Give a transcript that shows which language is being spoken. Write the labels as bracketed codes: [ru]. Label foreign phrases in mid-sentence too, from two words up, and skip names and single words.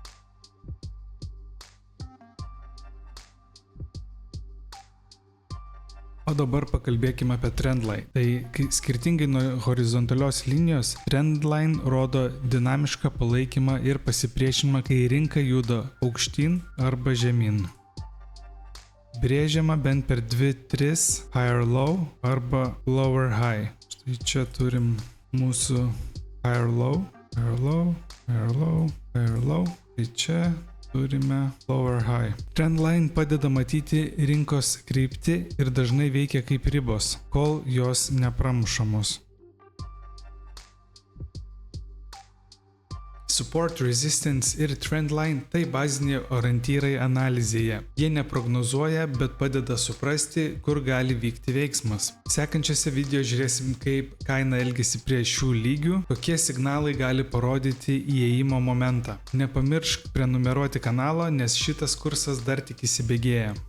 [lt] O dabar pakalbėkime apie trendline. Tai skirtingai nuo horizontalios linijos, trendline rodo dinamišką palaikymą ir pasipriešinimą, kai rinka juda aukštyn arba žemyn. Brėžiama bent per 2-3 [en] higher low [lt] arba [en] lower high. [lt] Štai čia turim mūsų [en] higher low, higher low, higher low, higher low. [lt] Tai čia turime [en] lower high. [lt] Trendline padeda matyti rinkos kryptį ir dažnai veikia kaip ribos, kol jos nepramušamos. [en] Support, resistance [lt] ir trendline – tai baziniai orientyrai analizėje. Jie neprognozuoja, bet padeda suprasti, kur gali vykti veiksmas. Sekančiose video žiūrėsim, kaip kaina elgiasi prie šių lygių, kokie signalai gali parodyti įėjimo momentą. Nepamiršk prenumeruoti kanalo, nes šitas kursas dar tik įsibėgėja.